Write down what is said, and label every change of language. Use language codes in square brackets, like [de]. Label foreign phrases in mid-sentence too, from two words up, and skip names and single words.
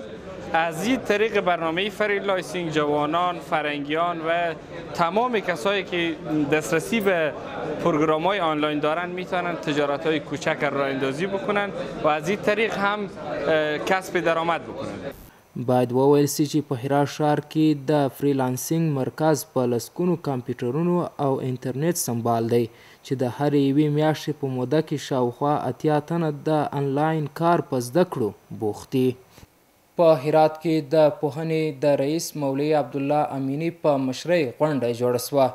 [fa] از این طریق برنامه فری لایسینگ جوانان، فرنگیان و تمام کسایی که دسترسی به پروگرام‌های آنلاین دارن میتونن تجارت‌های کوچک راه اندازی بکنن و از این طریق هم کسب درآمد بکنن. [ps] باید وویل سي چې په هرات ښار کې د فریلانسینګ مرکز په لسګونو کمپیوټرونو او انټرنیټ سمبال دی چې د هرې یوې میاشتې په موده کې شاوخوا 80 تنه د انلاین کار په زده کړو بوخت دي. په هرات کې د پوهنې د رئیس مولوي عبدالله امینی په مشرۍ غونډه جوړه سوه.